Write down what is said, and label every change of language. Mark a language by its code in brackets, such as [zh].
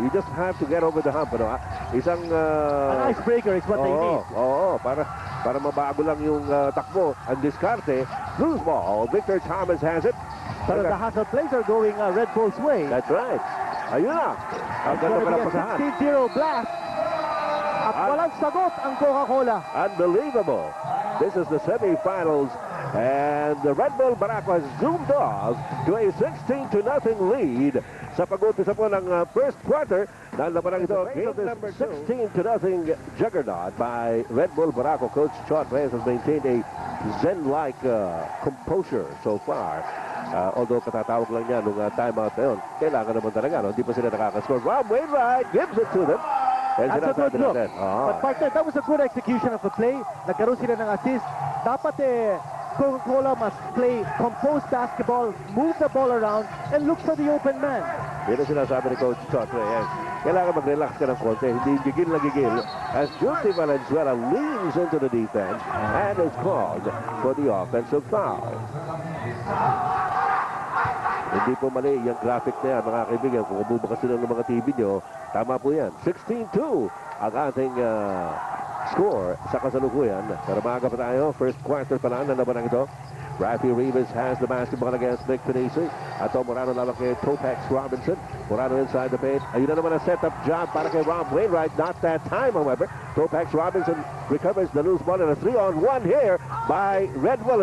[en] You just have to get over the hump, [tl] Isang... [en] an icebreaker is what they need. [tl] Para mabago lang yung takbo. Ang diskarte, loose ball. [en] Victor Thomas has it. [tl] Pero [en] the hustle plays are going Red Bull's way. That's right. [tl] Ayun na. Ang ganda ka na pasahan. [en] 16-0 blast. [tl] At walang sagot ang Coca-Cola. [en] Unbelievable. This is the semifinals And the Red Bull Barako has zoomed off to a 16-0 lead [tl] sa pag-umpisa po ng [en] first quarter. [tl] Dahil naman ito, game number 16-0 juggernaut by Red Bull Barako. [en] Coach Chot Reyes has maintained a zen-like composure so far. [tl] Although katatawag lang niya nung timeout na yun, kailangan naman talaga, no? Hindi pa sila nakakascore. [en] Rob Wainwright gives it to them. That's a good look. But partner, that was a good execution of the play. [tl] Nagkaroon sila ng assist. Dapat [en] Coca-Cola must play composed basketball, move the ball around, and look for the open man. [tl] Yun ang sinasabi ni Coach Chot Reyes. Kailangan mag-relax ka ng konti. Hindi gigil na gigil. [en] As Junti Valenzuela leans into the defense and is called for the offensive foul. [tl] Hindi po mali yung graphic na yan, mga kaibigan. Kung bubukas sila ng mga TV nyo, tama po yan. 16-2 ang ating score sa kasalukuyan. Pero maaga pa tayo. First quarter pa lang na labanang ito. [en] Rafi Rivas has the basketball against Nick Pinisi. [tl] Ato Morano lalak kay Topex Robinson. Morano [en] inside the paint. [tl] Ayun na naman ang setup job para kay Rob Wainwright. [en] Not that time, however. Topex Robinson recovers the loose ball in a 3-on-1 here by Red Bull.